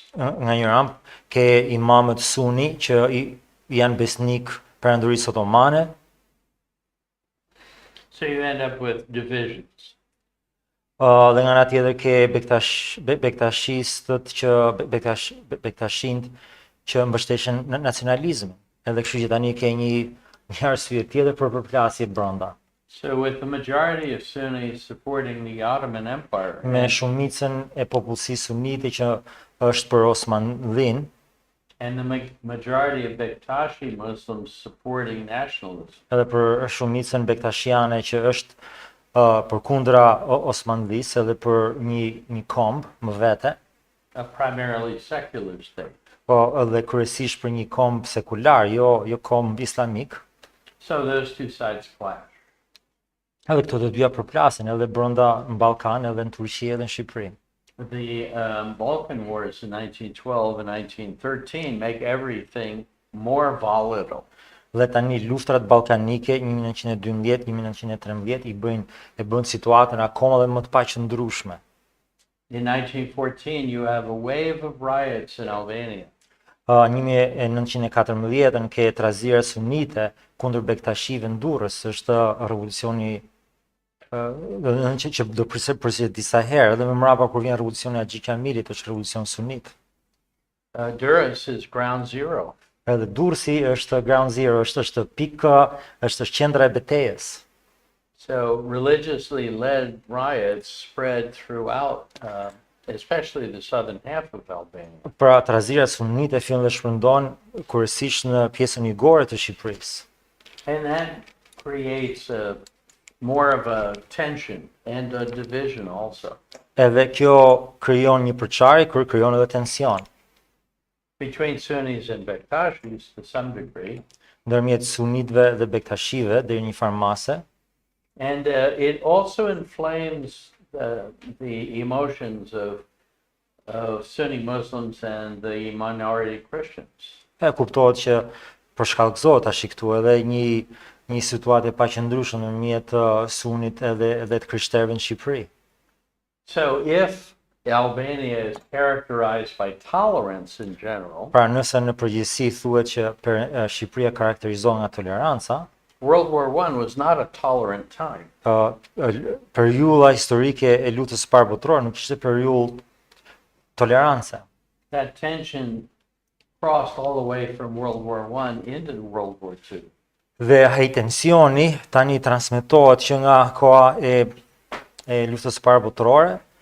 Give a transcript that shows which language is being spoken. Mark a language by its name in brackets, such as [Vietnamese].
[Albanian] nga një ramp ke imamët suni që janë besnik perandorisë otomane. [English] So you end up with divisions. [Albanian] Dhe nga ana tjetër ke bektashistët që bektashint që mbështeshin nacionalizmin. Edhe kështu që tani ke një arsye tjetër për përplasje brenda. [English] So with the majority of Sunnis supporting the Ottoman Empire, [Albanian] Me shumicën e popullsisë sunite që është për Osmanlin, [English] and the majority of Bektashi Muslims supporting nationalism, [Albanian] edhe për shumicën bektashiane që është përkundra Osmanlisë edhe për një komb më vete, [English] a primarily secular state. [Albanian] po edhe kryesisht për një komb sekular, jo komb islamik. [English] So those two sides clash. [Albanian] Edhe këto të dyja përplasin edhe brenda në Ballkan edhe në Turqi edhe në Shqipëri. [English] The Balkan Wars in 1912 and 1913 make everything more volatile. [Albanian] Dhe tani luftrat ballkanike 1912-1913 e bën situatën akoma dhe më të paqëndrueshme. [English] In 1914 you have a wave of riots in Albania. [Albanian] 1914 ke trazira sunite kundër bektashive në Durrës, është revolucioni që do përse disa herë, edhe më mrapa kur vjen revolucioni Haxhi Kamilit, është revolucion sunit. [English] Durrës is ground zero. [Albanian] Edhe Durrësi është [English] ground zero, [Albanian] është pika, është qendra e betejës. [English] So religiously led riots spread throughout, especially the southern half of Albania. [Albanian] Pra trazira sunite fillon dhe shpërndon kryesisht në pjesën jugore të Shqipërisë. [English] And that creates more of a tension and a division also. [Albanian] Edhe kjo krijon një përçarje, krijon edhe tension [English] Between Sunnis and Bektashis to some degree. [Albanian] ndërmjet sunitëve dhe bektashive deri një farë mase. [English] And it also inflames the emotions of Sunni Muslims and the minority Christians. [Albanian] Kuptohet që përshkallëzohet tash këtu edhe një situatë e paqëndrueshme ndërmjet sunit edhe të krishterëve në Shqipëri. [English] So if Albania is characterized by tolerance in general, [Albanian] Pra nëse në përgjithësi thuhet që Shqipëria karakterizohet nga toleranca, [English] World War I was not a tolerant time. [Albanian] periudha historike e luftës së parë botërore nuk ishte periudhë tolerance. [English] That tension crossed all the way from World War I into World War II. [Albanian] Dhe ai tensioni tani transmetohet që nga koha e luftës së parë botërore.